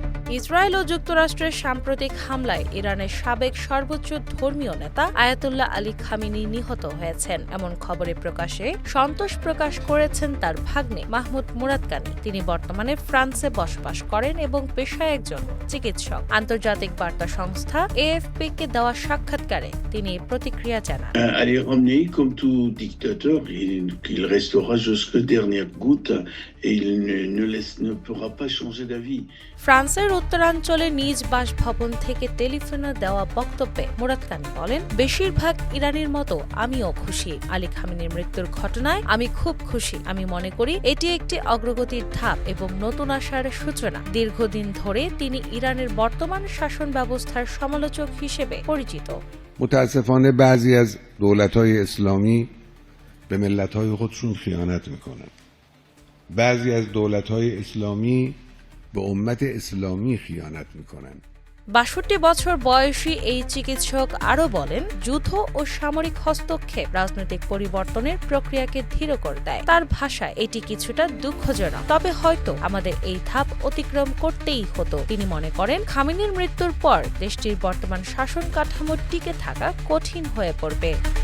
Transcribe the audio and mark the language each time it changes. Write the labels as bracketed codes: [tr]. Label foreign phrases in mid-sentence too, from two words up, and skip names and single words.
[bn] ইসরায়েল ও যুক্তরাষ্ট্রের সাম্প্রতিক হামলায় ইরানের সাবেক সর্বোচ্চ ধর্মীয় নেতা আয়াতুল্লাহ আলী খামেনি নিহত হয়েছেন এমন খবরে প্রকাশে সন্তোষ প্রকাশ করেছেন তার ভাগ্নে মাহমুদ মুরাদকানি। তিনি বর্তমানে ফ্রান্সে বসবাস করেন এবং পেশায় একজন চিকিৎসক। আন্তর্জাতিক বার্তা সংস্থা এএফপি-কে দেওয়া সাক্ষাৎকারে তিনি প্রতিক্রিয়া জানান। [fr] Elle est ramenée comme tout dictateur, il restera jusqu'à dernière goutte et il ne pourra pas changer d'avis. [bn] ফ্রান্সের উত্তরাঞ্চলে নিজ বাসভবন থেকে টেলিফোনে দেওয়া বক্তব্যে মুরাদকানি বলেন, বেশিরভাগ ইরানির মতো আমিও খুশি। আলী খামেনির মৃত্যুর ঘটনায় আমি খুব খুশি। আমি মনে করি এটি একটি অগ্রগতির ধাপ এবং নতুন আশার সূচনা। দীর্ঘদিন ধরে তিনি ইরানের বর্তমান শাসন ব্যবস্থার সমালোচক হিসেবে পরিচিত। [fa] متاسفانه بعضی از دولت‌های اسلامی به ملت‌های خودشون خیانت میکنن. بعضی از دولت‌های اسلامی به امت اسلامی خیانت میکنن. [bn] ৬২ বছর বয়সী এই চিকিৎসক আরও বলেন, যুদ্ধ ও সামরিক হস্তক্ষেপ রাজনৈতিক পরিবর্তনের প্রক্রিয়াকে ধীর করে দেয়। তার ভাষায় এটি কিছুটা দুঃখজনক, তবে হয়তো আমাদের এই ধাপ অতিক্রম করতেই হতো। তিনি মনে করেন, খামেনির মৃত্যুর পর দেশটির বর্তমান শাসন কাঠামো টিকে থাকা কঠিন হয়ে পড়বে।